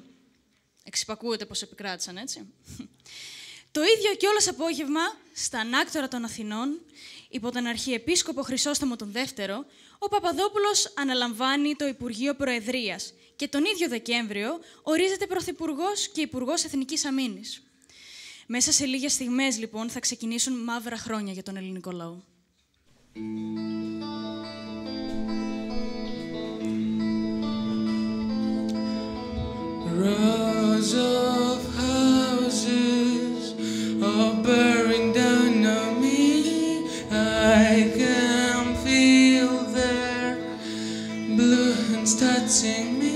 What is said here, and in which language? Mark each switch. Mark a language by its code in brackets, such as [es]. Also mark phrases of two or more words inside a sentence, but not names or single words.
[el] Εξυπακούεται πως επικράτησαν, έτσι. Το ίδιο κιόλας απόγευμα, στα Ανάκτορα των Αθηνών, υπό τον Αρχιεπίσκοπο Χρυσόστομο τον Δεύτερο, ο Παπαδόπουλος αναλαμβάνει το Υπουργείο Προεδρίας και τον ίδιο Δεκέμβριο ορίζεται Πρωθυπουργός και Υπουργός Εθνικής Αμήνης. Μέσα σε λίγες στιγμές, λοιπόν, θα ξεκινήσουν μαύρα χρόνια για τον ελληνικό λαό. [en] Rows of houses are bearing down on me. I can feel their blue hands touching me.